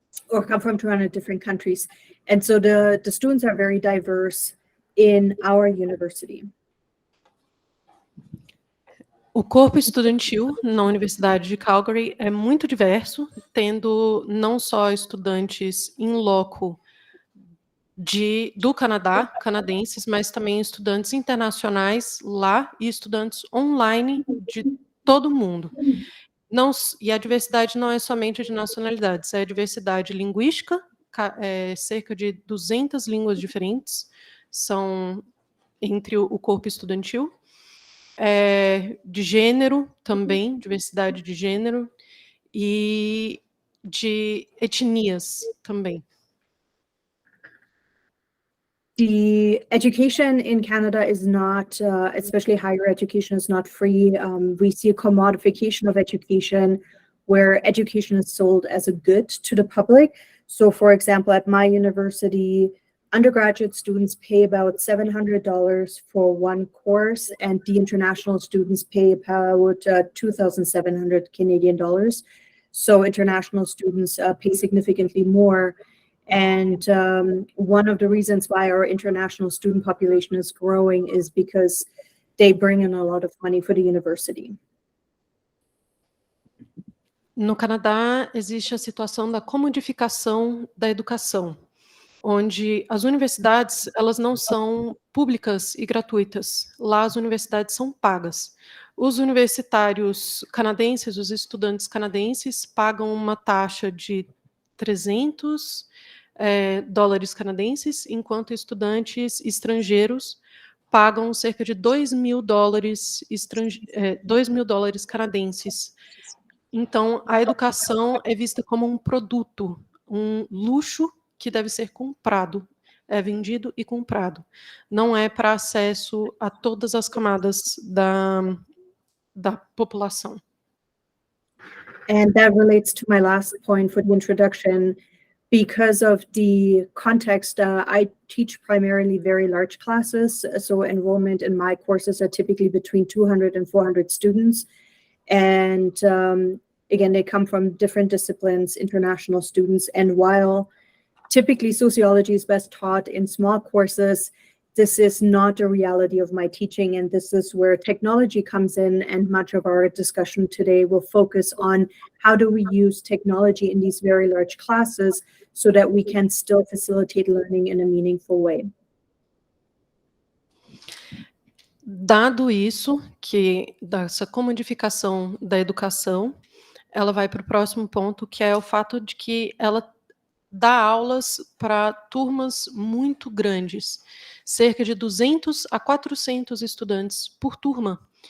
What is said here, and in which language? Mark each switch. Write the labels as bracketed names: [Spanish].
[English] Or come from 200 different countries. And so the students are very diverse in our university. [Portuguese] O corpo estudantil na Universidade de Calgary é muito diverso, tendo não só estudantes in loco do Canadá, canadenses, mas também estudantes internacionais lá e estudantes online de todo o mundo. E a diversidade não é somente de nacionalidades, é a diversidade linguística, cerca de 200 línguas diferentes são entre o corpo estudantil, de gênero também, diversidade de gênero, e de etnias também. [English] The education in Canada is not, especially higher education, is not free. We see a commodification of education where education is sold as a good to the public. So, for example, at my university, undergraduate students pay about $700 for one course, and the international students pay about 2,700 Canadian dollars. So international students pay significantly more. And one of the reasons why our international student population is growing is because they bring in a lot of money for the university. [Portuguese] No Canadá, existe a situação da comodificação da educação, onde as universidades, elas não são públicas e gratuitas. Lá as universidades são pagas. Os universitários canadenses, os estudantes canadenses, pagam uma taxa de 300 dólares canadenses, enquanto estudantes estrangeiros pagam cerca de 2.000 dólares, 2.000 dólares canadenses. Então, a educação é vista como um produto, um luxo que deve ser comprado, é vendido e comprado. Não é para acesso a todas as camadas da população. [English] And that relates to my last point for the introduction. Because of the context, I teach primarily very large classes, so enrollment in my courses are typically between 200 and 400 students. And again, they come from different disciplines, international students. And while typically sociology is best taught in small courses, this is not a reality of my teaching, and this is where technology comes in, and much of our discussion today will focus on how do we use technology in these very large classes so that we can still facilitate learning in a meaningful way. [Portuguese] Dado isso, que dessa comodificação da educação, ela vai para o próximo ponto, que é o fato de que ela dá aulas para turmas muito grandes, cerca de 200 a 400 estudantes por turma.